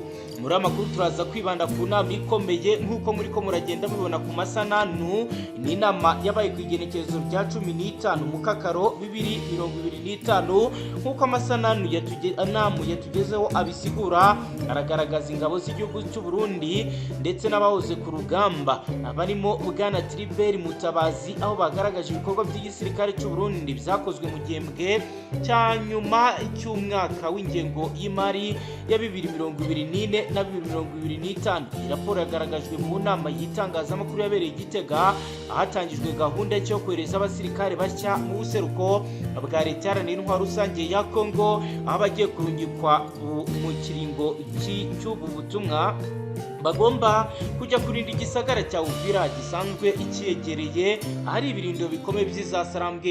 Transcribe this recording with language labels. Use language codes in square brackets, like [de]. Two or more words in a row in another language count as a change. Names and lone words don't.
[rw] Muri amakuru turaza kwibanda ku nama ikomeye nk'uko muri ko muragenda mubibona ku masananu. Ni inama yabaye ku igenekerezo rya 15 mu kakaro 2025 nk'uko amasananu yatugezeho abisigura. Aragaragaza ingabo z'igihugu cy'u Burundi ndetse n'abahoze ku rugamba abarimo Bwana Tribert Mutabazi, aho bagaragaje ibikorwa by'igisirikare cy'u Burundi byakozwe mu gihembwe cya nyuma cy'umwaka w'ingengo y'imari ya 2024 na 2025. Raporo yagaragajwe mu nama y'itangazamakuru yabereye Gitega ahatangijwe gahunda yo kohereza abasirikare bashya mu buseruko bwa leta iharanira intwaro rusange ya Kongo, aho bagiye kurungikwa mu kiringo cy'ubu butumwa bagomba kujya kurinda igisagara cya Uvira gisanzwe ikiyegereye ahari ibirindo bikomeye by'izasarambwe.